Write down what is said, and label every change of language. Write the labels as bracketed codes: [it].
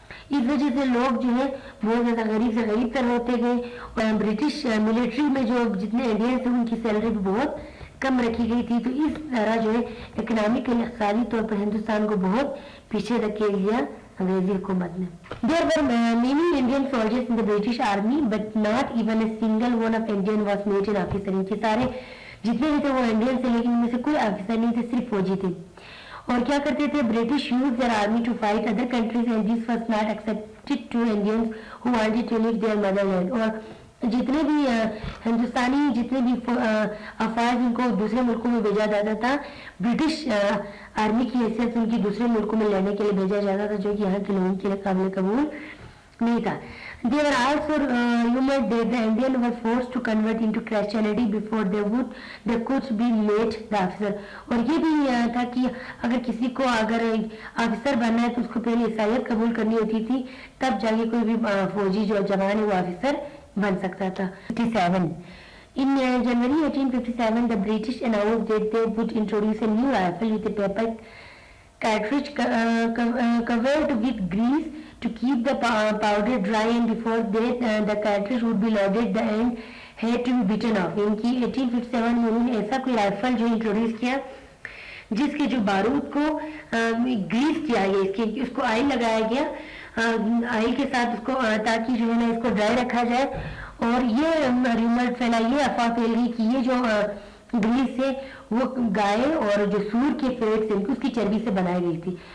[ur] اس وجہ سے لوگ جو ہے بہت زیادہ غریب سے غریب تر ہوتے گئے, اور برٹش ملٹری میں جو جتنے انڈینس ہیں ان کی سیلری بھی بہت کم رکھی گئی تھی. تو اس طرح جو ہے اکنامکل اقتصادی طور پر ہندوستان کو بہت پیچھے دھکیل دیا انگریزی حکومت نے. [en] There were many Indian soldiers in the British army, but not even a single one of Indian was made an officer. [ur] ان کے سارے جتنے بھی تھے وہ انڈین تھے, لیکن ان میں سے کوئی آفیسر نہیں تھے, صرف فوجی تھے. اور کیا کرتے تھے, [en] British used their army to fight other countries and this was not accepted to Indians who wanted to leave their motherland. [ur] اور جتنے بھی ہندوستانی جتنے بھی افواج ان کو دوسرے ملکوں میں بھیجا جاتا تھا, برٹش آرمی کی حیثیت ان کی دوسرے ملکوں میں لڑنے کے لیے بھیجا جاتا تھا, جو کہ یہاں کے لوگوں کے لیے قابل قبول نہیں تھا. [en] They were also rumored that the Indians were forced to convert into Christianity before they could be made the officer. [ur] اور یہ بھی تھا کہ اگر کسی کو اگر آفیسر بننا ہے تو اس کو پہلے عیسائیت قبول کرنی ہوتی تھی, تب جا کے کوئی بھی فوجی جو جوان ہے وہ آفیسر بن سکتا تھا. [en] 57 In January 1857, the British announced that they would introduce a new rifle with a paper cartridge covered with grease to keep the powder dry, and before that the cartridge would be loaded, the end had to be bitten off. [ur] ان کی 1857 میں انہوں نے ایسا کوئی rifle جو introduce کیا جس کے جو بارود کو گریس کیا گیا, اس کو آئل لگایا گیا آئل کے ساتھ اس کو تاکہ جو ہے نا اس کو ڈرائی رکھا جائے. اور یہ ریومر پھیلا, یہ افواہ پھیل گئی کہ یہ جو گریس سے وہ گائے اور جو سور کے پیٹ سے اس کی چربی سے بنائی گئی تھی.